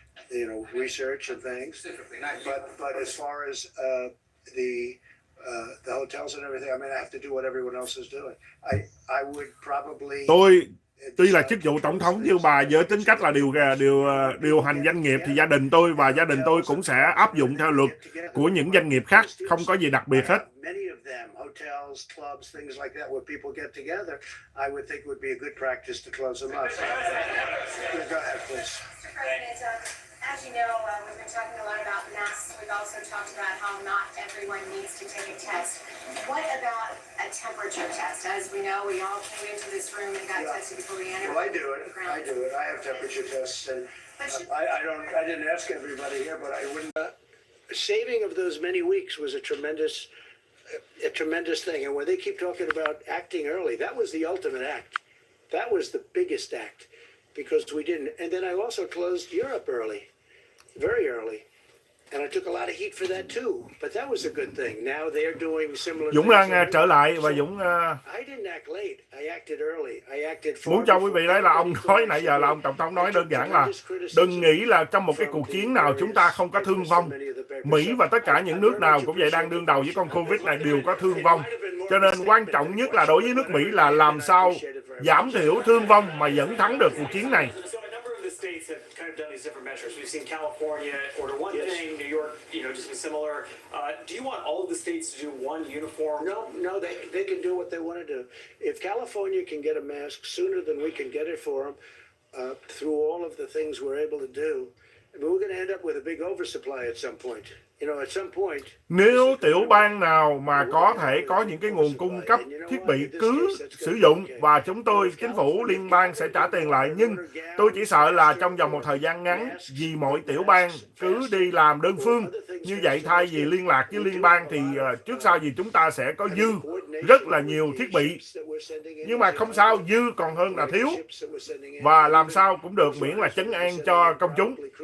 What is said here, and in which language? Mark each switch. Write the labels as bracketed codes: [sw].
[en] You know, research and things, but as far as the hotels and everything, I mean, I have to do what everyone else is doing. I would probably. [vi] Tôi tuy là chức vụ tổng thống nhưng mà với tính cách là điều hành doanh nghiệp thì gia đình tôi và gia đình tôi cũng sẽ áp dụng theo luật của những doanh nghiệp khác, không có gì đặc biệt hết. [en] Hotels, clubs, things like that, where people get together, I would think would be a good practice to close them up. Go ahead, please. Mr. President, as you know, we've been talking a lot about masks. We've also talked about how not everyone needs to take a test. What about a temperature test? As we know, we all came into this room and got tested before we entered. Well, I do it. I have temperature tests, and I didn't ask everybody here, but I wouldn't. Saving of those many weeks was a tremendous thing, and when they keep talking about acting early, that was the ultimate act. That was the biggest act, because we didn't. And then I also closed Europe early, very early, and I took a lot of heat for that too. But that was a good thing. Now they're doing similar. Dũng đang trở lại và Dũng. I didn't act late. I acted early. I acted. [vi] Muốn cho quý vị thấy là ông nói nãy giờ là ông tổng thống nói đơn giản là đừng nghĩ là trong một cái cuộc chiến nào chúng ta không có thương vong. Mỹ và tất cả những nước nào cũng vậy đang đương đầu với con Covid này đều có thương vong. Cho nên quan trọng nhất là đối với nước Mỹ là làm sao giảm thiểu thương vong mà vẫn thắng được cuộc chiến này. [en] States have kind of done these different measures. We've seen California order one thing, New York, just been similar. Do you want all of the states to do one uniform? No, they can do what they want to do. If California can get a mask sooner than we can get it for them, through all of the things we're able to do, I mean, we're going to end up with a big oversupply at some point. At some point. [vi] Nếu tiểu bang nào mà có thể có những cái nguồn cung cấp thiết bị cứ sử dụng và chính phủ liên bang sẽ trả tiền lại, nhưng tôi chỉ sợ là trong vòng một thời gian ngắn vì mỗi tiểu bang cứ đi làm đơn phương như vậy thay vì liên lạc với liên bang thì trước sau gì chúng ta sẽ có dư rất là nhiều thiết bị, nhưng mà không sao, dư còn hơn là thiếu, và làm sao cũng được miễn là trấn an cho công chúng.